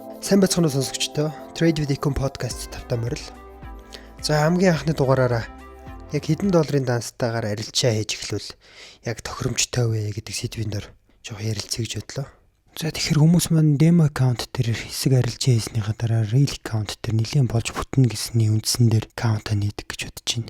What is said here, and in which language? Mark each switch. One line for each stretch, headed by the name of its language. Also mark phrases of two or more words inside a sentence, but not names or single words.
Mongolian: Сайн байцгаана уу сонсогчдоо. Trade with Econ podcast тавтаа морил. За хамгийн анхны дугаараараа яг хэдэн долларын данстайгаар арилжаа хийж эхлүүл яг тохиромжтой вэ гэдэг сэдвийн дор жоох ярилцъя гэж бодлоо. За тэгэхээр хүмүүс маань
English: demo account
Mongolian: дээр хэсэг арилжаа хийснийхаа дараа
English: real account
Mongolian: дээр нэлээд болж бүтнэ гэсний үндсэн дээр аккаунтаа нээдэг гэж бодож байна.